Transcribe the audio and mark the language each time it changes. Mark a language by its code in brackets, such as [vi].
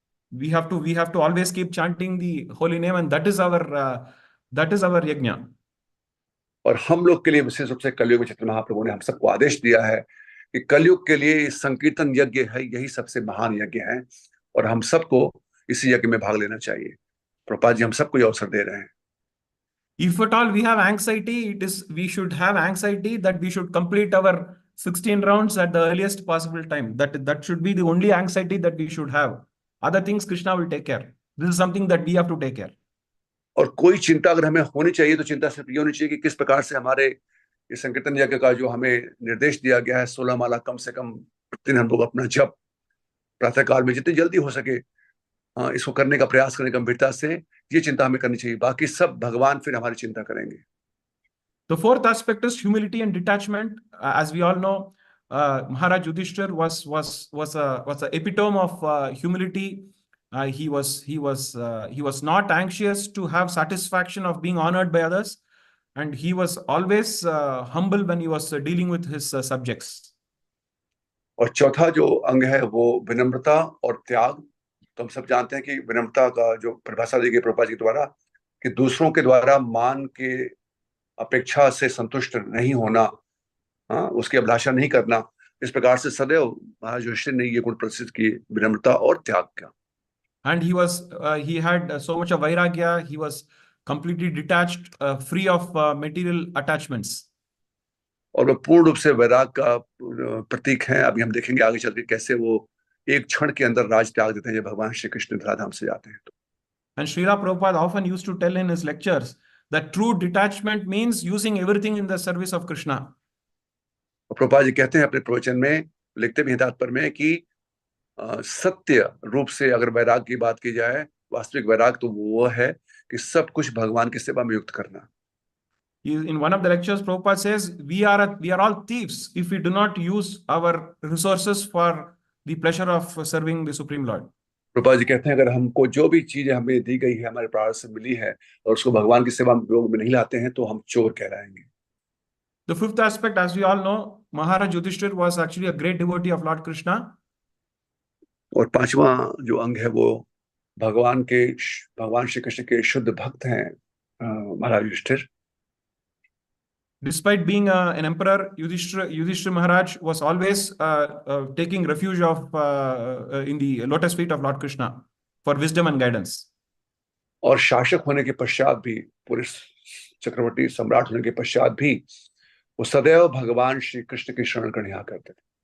[en] We have to always keep chanting the holy name, and that is our yajna. [hi] और हम लोग के लिए विशेष रूप से कलयुग में चैतन्य महाप्रभु ने हम सबको आदेश दिया है कि कलयुग के लिए संकीर्तन यज्ञ है, यही सबसे महान यज्ञ है, और हम सबको इसी यज्ञ में भाग लेना चाहिए। प्रभुपाद जी हम सबको ये अवसर दे रहे हैं। [en] If at all we have anxiety, we should have anxiety that we should complete our 16 rounds at the earliest possible time. That should be the only anxiety that we should have. Other things Krishna will take care. This is something that we have to take care. [hi] और कोई चिंता अगर हमें होनी चाहिए तो चिंता सिर्फ ये होनी चाहिए कि किस प्रकार से हमारे इस संकीर्तन यज्ञ का जो हमें निर्देश दिया गया है, 16 माला कम से कम प्रतिदिन हम लोग अपना जप प्रातः काल में जितनी जल्दी हो सके इसको करने का प्रयास करें गंभीरता से, ये चिंता हमें करनी चाहिए। बाकी सब भगवान फिर हमारी चिंता करेंगे। [en] The fourth aspect is humility and detachment. As we all know, Maharaj Yudhishthir was a epitome of humility. He was not anxious to have satisfaction of being honored by others, and he was always humble when he was dealing with his subjects. [hi] और चौथा जो अंग है वो विनम्रता और त्याग। तो हम सब जानते हैं कि विनम्रता का जो परिभाषा दी गई प्रभुपाद जी द्वारा, कि दूसरों के द्वारा मान के अपेक्षा से संतुष्ट नहीं होना, उसकी अभिलाषा नहीं करना। इस प्रकार से सदैव महाराज युधिष्ठिर ने ये गुण प्रसिद्ध किए, विनम्रता और त्याग का। [en] And he had so much of vairagya. He was completely detached, free of material attachments. [hi] और वो पूर्ण रूप से वैराग का प्रतीक है। अभी हम देखेंगे आगे चल के कैसे वो एक क्षण के अंदर राज त्याग देते हैं जब भगवान श्री कृष्ण धराधाम से जाते हैं। [en] And Srila Prabhupada often used to tell in his lectures that true detachment means using everything in the service of Krishna. [hi] Prabhupada ji कहते हैं अपने प्रवचन में, लिखते भी हैं तात्पर्य में, कि सत्य रूप से अगर वैराग की बात की जाए, वास्तविक वैराग तो वो है कि सब कुछ भगवान की सेवा में युक्त करना। [en] In one of the lectures, Prabhupada says, we are all thieves if we do not use our resources for the pleasure of serving the Supreme Lord. [hi] Prabhupada ji कहते हैं अगर हमको जो भी चीजें हमें दी गई है, हमारे प्रारब्ध से मिली है, और उसको भगवान की सेवा में उपयोग में नहीं लाते हैं तो हम चोर कहलाएंगे। [en] The fifth aspect, as we all know, Maharaj Yudhishthir was actually a great devotee of Lord Krishna. [hi] और पांचवा जो अंग है वो भगवान श्री कृष्ण के शुद्ध भक्त हैं महाराज Yudhishthir. [en] Despite being an emperor, Yudhishthira Maharaj was always taking refuge in the lotus feet of Lord Krishna for wisdom and guidance. [hi] और शासक होने के पश्चात भी, पूरे चक्रवर्ती सम्राट होने के पश्चात भी वो सदैव भगवान श्री कृष्ण की शरण ग्रहण करते थे।